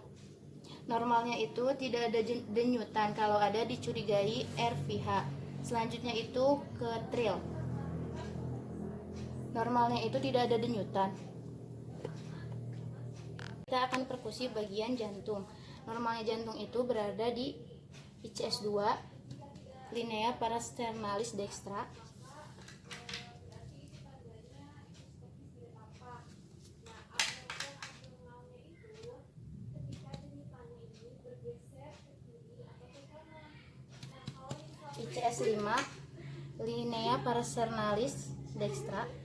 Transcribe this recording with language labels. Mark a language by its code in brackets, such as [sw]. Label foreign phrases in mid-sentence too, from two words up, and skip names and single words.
[id] Normalnya itu tidak ada denyutan, kalau ada dicurigai RVH. Selanjutnya itu ke tril. Normalnya itu tidak ada denyutan. Kita akan perkusi bagian jantung. Normalnya jantung itu berada di ICS 2, [la] linea parasternalis dextra. ICS 5, linea parasternalis dextra.